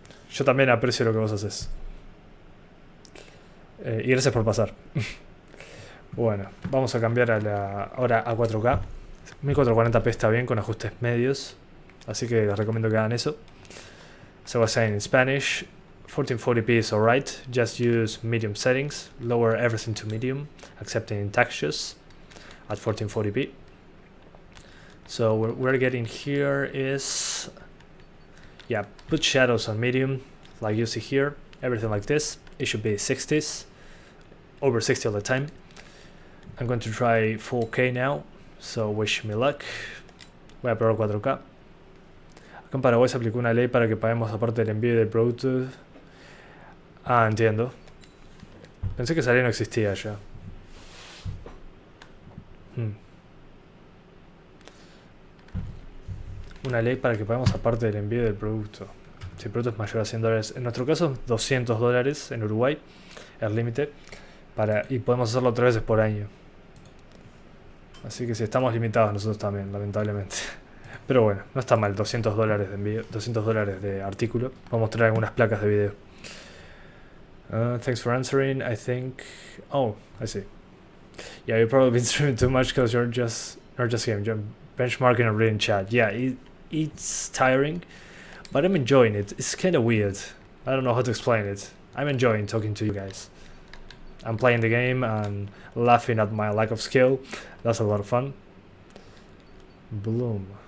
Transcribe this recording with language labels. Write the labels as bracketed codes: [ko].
[es] Yo también aprecio lo que vos haces. Y gracias por pasar. Bueno, vamos a cambiar ahora a 4K. 1440p está bien con ajustes medios. Así que les recomiendo que hagan eso. [en] So I was saying in Spanish, 1440p is alright. Just use medium settings. Lower everything to medium, excepting in textures at 1440p. So what we're getting here is, yeah, put shadows on medium, like you see here. Everything like this. It should be 60s, over 60 all the time. I'm going to try 4K now, so wish me luck. [es] Voy a probar 4K. Acá en Paraguay se aplicó una ley para que paguemos aparte del envío del producto. Entiendo. Pensé que esa ley no existía ya. Una ley para que paguemos aparte del envío del producto. Si el producto es mayor a $100. En nuestro caso, $200 en Uruguay, el límite. Y podemos hacerlo 3 veces por año. Así que sí, estamos limitados nosotros también, lamentablemente. Pero bueno, no está mal, $200 de envío, $200 de artículo. Vamos a mostrar algunas placas de video. [en] Thanks for answering, I think... Oh, I see. Yeah, you've probably been streaming too much because you're just benchmarking and reading chat. Yeah, it's tiring, but I'm enjoying it. It's kind of weird. I don't know how to explain it. I'm enjoying talking to you guys. I'm playing the game and laughing at my lack of skill. That's a lot of fun. Bloom.